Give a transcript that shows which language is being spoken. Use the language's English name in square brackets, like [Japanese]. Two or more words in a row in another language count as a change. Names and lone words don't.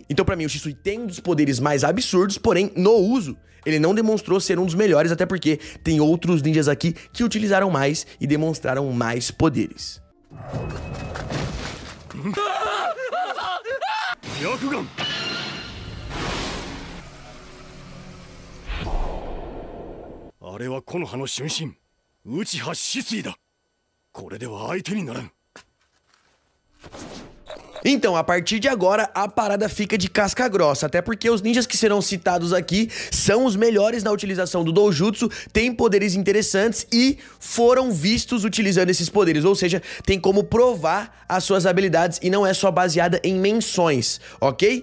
[Portuguese] Então pra mim o Shisui tem um dos poderes mais absurdos, porém no uso ele não demonstrou ser um dos melhores, até porque tem outros ninjas aqui que utilizaram mais e demonstraram mais poderes. Byakugan! [Japanese] あれは木の葉の春神、内葉止水だ。これでは相手にならん。 [Portuguese] Então, a partir de agora, a parada fica de casca grossa, até porque os ninjas que serão citados aqui são os melhores na utilização do doujutsu, têm poderes interessantes e foram vistos utilizando esses poderes, ou seja, tem como provar as suas habilidades e não é só baseada em menções, ok?